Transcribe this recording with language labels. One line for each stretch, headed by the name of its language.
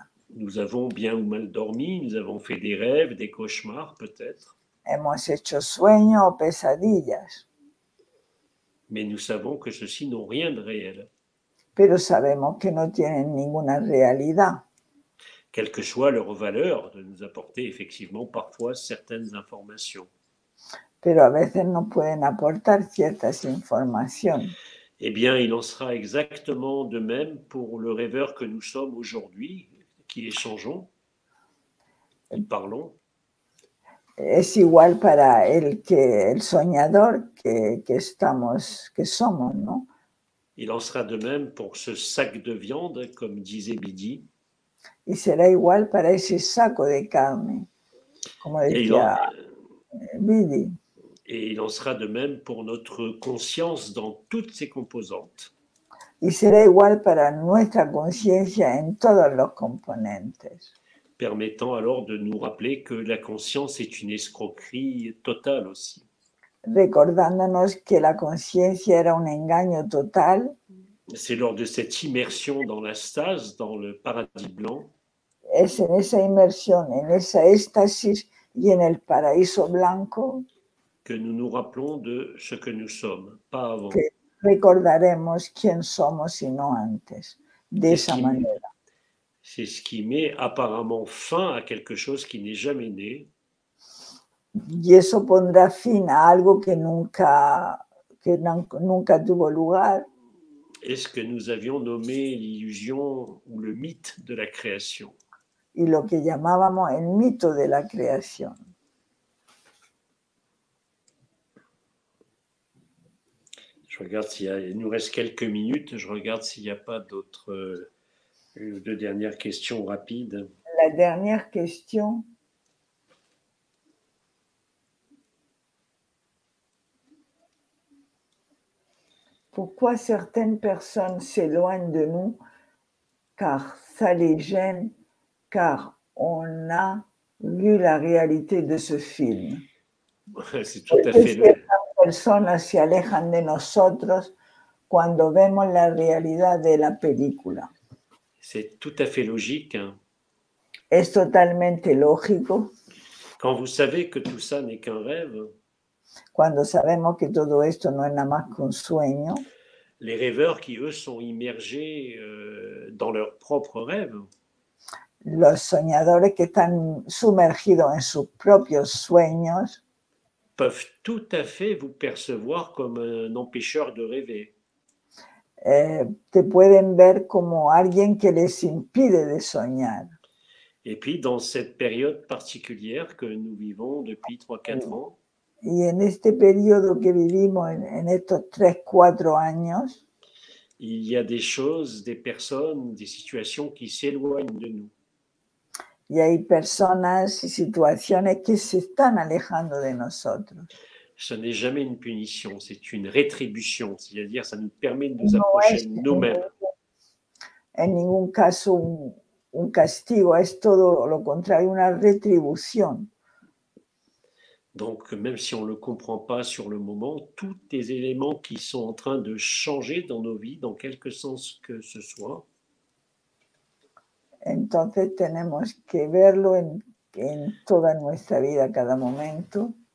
French: Nous avons bien ou mal dormi, nous avons fait des rêves, des cauchemars peut-être.
Spanish: Hemos hecho sueños o pesadillas.
French: Mais nous savons que ceux-ci n'ont rien de réel.
Spanish: Pero sabemos que no tienen ninguna realidad.
French: quelle que soit leur valeur, de nous apporter effectivement parfois certaines informations.
Spanish: pero a veces nos pueden aportar ciertas informaciones.
French: Eh bien, il en sera exactement de même pour le rêveur que nous sommes aujourd'hui, qui échangeons, qui parlons.
Spanish: Es igual para el soñador que somos, ¿no?
French: Il en sera de même pour ce sac de viande, comme disait Bidi.
Spanish: Y será igual para ese saco de carne, como decía Bidi.
French: Et il en sera de même pour notre conscience dans toutes ses composantes.
Spanish: Y será igual para nuestra conciencia en todos los componentes.
French: Permettant alors de nous rappeler que la conscience est une escroquerie totale aussi.
Spanish: Recordándonos que la conciencia era un engaño total.
French: C'est lors de cette immersion dans la stase, dans le paradis blanc,
Spanish: Es en esa inmersión, en esa éxtasis y en el paraíso blanco
French: que nous nous rappelons de ce que nous sommes, pas avant.
Spanish: que recordaremos quién somos y no antes, de esa manera.
French: C'est ce qui met apparemment fin à quelque chose qui n'est jamais né.
Spanish: Y eso pondrá fin a algo que nunca tuvo lugar.
French: Et ce que nous avions nommé l'illusion ou le mythe de la création.
Spanish: Y lo que llamábamos el mito de la creación.
French: Je regarde il nous reste quelques minutes, je regarde s'il n'y a pas d'autres, une ou deux dernières questions rapides. La dernière question. Pourquoi certaines personnes s'éloignent de nous? Car ça les gêne, car on a vu la réalité de ce film. C'est tout à fait
Spanish: Ciertas personas se alejan de nosotros cuando vemos la realidad de la película.
French: C'est tout à fait logique. Hein.
Spanish: Es totalmente lógico.
French: Quand vous savez que tout ça n'est qu'un rêve,
Spanish: cuando sabemos que todo esto no es nada más que un sueño,
French: les rêveurs qui, eux, sont immergés dans leurs propres rêves,
Spanish: los soñadores que están sumergidos en sus propios sueños,
French: peuvent tout à fait vous percevoir comme un empêcheur de rêver.
Spanish: Te pueden ver como alguien que les impide de soñar.
French: Et puis, dans cette période particulière que nous vivons depuis 3-4 ans,
Spanish: Y en este periodo que vivimos, en estos 3-4 años,
French: il y a des choses, des personnes, des situations qui s'éloignent de nous.
Spanish: y hay personas y situaciones que se están alejando de nosotros.
French: Ce n'est jamais une punition, c'est une rétribution, c'est-à-dire ça nous permet de nous approcher de nous-mêmes.
Spanish: En ningún caso un castigo, es todo lo contrario, una retribución.
French: Donc, même si on ne le comprend pas sur le moment, tous les éléments qui sont en train de changer dans nos vies, dans quelque sens que ce soit,
Spanish: entonces tenemos que verlo en toda nuestra vida, cada momento.